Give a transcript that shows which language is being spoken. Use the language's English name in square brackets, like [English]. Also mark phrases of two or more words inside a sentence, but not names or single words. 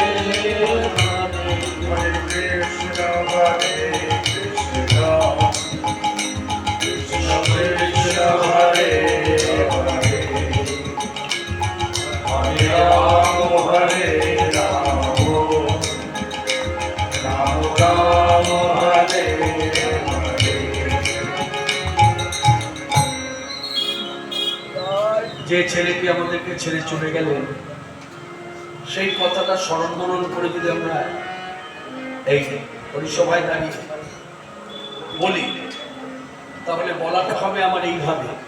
[Sanskrit] Hare Krishna, Hare Krishna, Krishna Krishna, Hare Hare, Hare Ram, Hare Ram, Ram Ram, Hare Hare. [Bangla] যে ছেলেটি আমাদেরকে ছেড়ে চলে গেলেন সেই কথাটা স্মরণ মনন করে যদি আমরা এই পরিসভায় দাঁড়িয়ে বলি তাহলে বলাটা হবে আমার এইভাবে,